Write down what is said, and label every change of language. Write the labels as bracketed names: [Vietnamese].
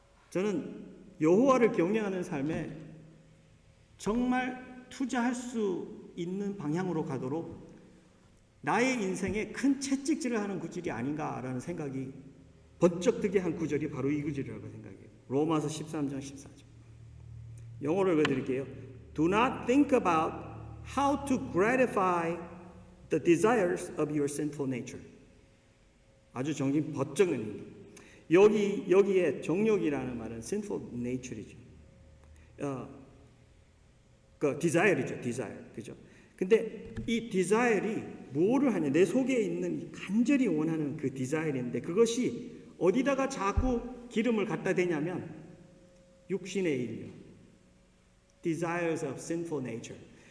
[Korean] 저는 여호와를 경외하는 삶에 정말 투자할 수 있는 방향으로 가도록 나의 인생에 큰 채찍질을 하는 구절이 아닌가라는 생각이 번쩍 들게 한 구절이 바로 이 구절이라고 생각해요. 로마서 13장 14절. 영어로 읽어드릴게요. [English] Do not think about how to gratify the desires of your sinful nature. [Korean] 아주 정신 번쩍 내는 여기에 정욕이라는 말은 [English] sinful nature [Korean] 이죠. 그 desire이죠, desire, 그죠? 근데 이 desire이 뭐를 하냐? 내 속에 있는 간절히 원하는 그 desire인데 그것이 어디다가 자꾸 기름을 갖다 대냐면 육신의 일이요. [English] Desires of sinful nature.